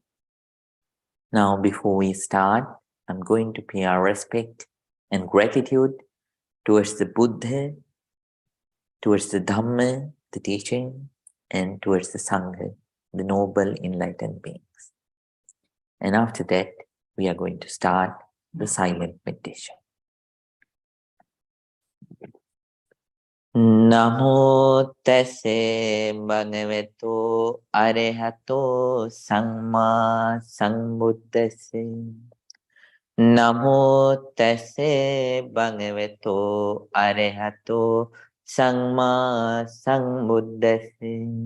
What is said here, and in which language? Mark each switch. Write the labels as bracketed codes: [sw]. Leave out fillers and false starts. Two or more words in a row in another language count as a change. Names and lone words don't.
[en] Now, before we start, I'm going to pay our respect and gratitude towards the Buddha, towards the Dhamma, the teaching, and towards the Sangha, the noble enlightened beings. And after that, we are going to start the silent meditation. [pi] Namo tassa bhagavato arahato samma sambuddhassa. Namo tassa bhagavato arahato samma sambuddhassa.